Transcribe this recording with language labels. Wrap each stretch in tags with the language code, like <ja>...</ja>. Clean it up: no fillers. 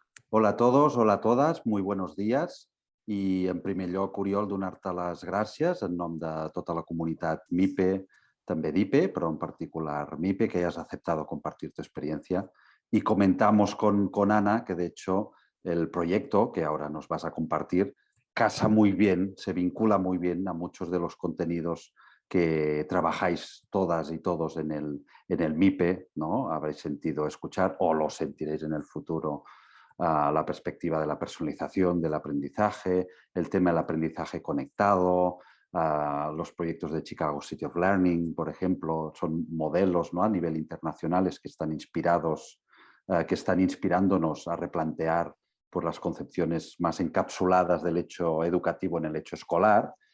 <ca>Hola a tots, hola a totes,</ca> <es>muy buenos días.</es> <ca>I en primer lloc, Oriol, donar-te les gràcies en nom de tota la comunitat MIPE, també d'IPE, però en particular MIPE,</ca> <es>que hayas aceptado compartir tu experiencia. Y comentamos con Ana que, de hecho, el proyecto que ahora nos vas a compartir casa muy bien, se vincula muy bien a muchos de los contenidos que trabajáis todas y todos en el MIPE, ¿no? Habréis sentido escuchar o lo sentiréis en el futuro, la perspectiva de la personalización del aprendizaje, el tema del aprendizaje conectado, los proyectos de Chicago City of Learning, por ejemplo, son modelos, ¿no?, a nivel internacionales que están inspirados, que están inspirándonos a replantear por las concepciones más encapsuladas del hecho educativo en el hecho escolar.</es>